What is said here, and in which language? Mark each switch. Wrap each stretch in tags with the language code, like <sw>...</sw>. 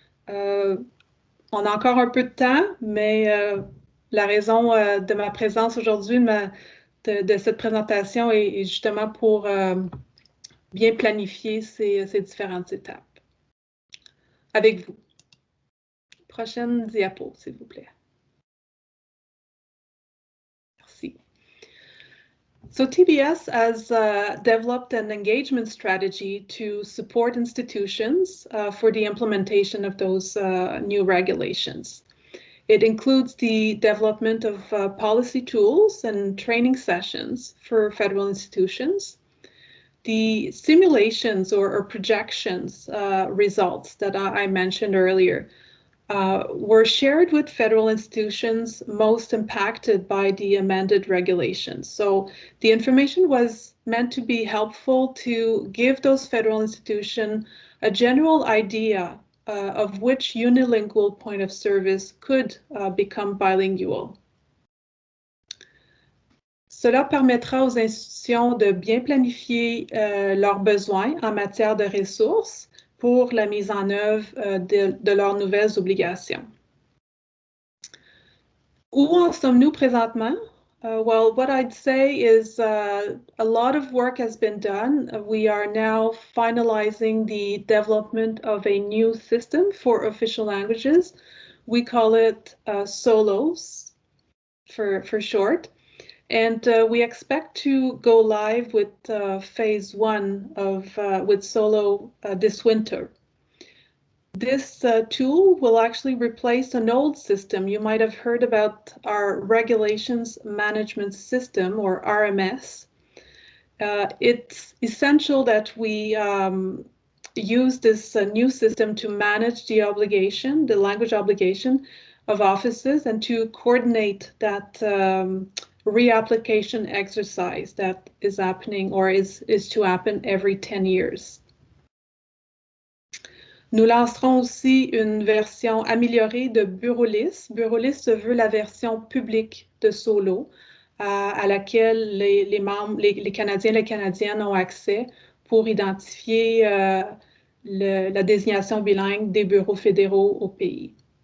<fr>On a encore un peu de temps, mais la raison de ma présence aujourd'hui, de cette présentation est justement pour bien planifier ces différentes étapes. Avec vous. Prochaine diapo, s'il vous plaît. Merci.</fr> <en>So TBS has developed an engagement strategy to support institutions for the implementation of those new regulations. It includes the development of policy tools and training sessions for federal institutions. The simulations or projections results that I mentioned earlier were shared with federal institutions most impacted by the amended regulations. So the information was meant to be helpful to give those federal institutions a general idea of which unilingual point of service could become bilingual.</en> <fr>Cela permettra aux institutions de bien planifier leurs besoins en matière de ressources pour la mise en œuvre de leurs nouvelles obligations. Où en sommes-nous présentement?</fr> <en>Well, what I'd say is a lot of work has been done. We are now finalizing the development of a new system for official languages. We call it SOLOS for short. And we expect to go live with phase 1 with Solo this winter. This tool will actually replace an old system. You might have heard about our Regulations Management System, or RMS. It's essential that we use this new system to manage the obligation, the language obligation of offices, and to coordinate that reapplication exercise that is happening or is to happen every 10 years.</en> <fr>Nous lancerons aussi une version améliorée de BureauList. BureauList se veut la version publique de Solo à laquelle les membres, les Canadiens et les Canadiennes ont accès pour identifier la désignation bilingue des bureaux fédéraux au pays.</fr>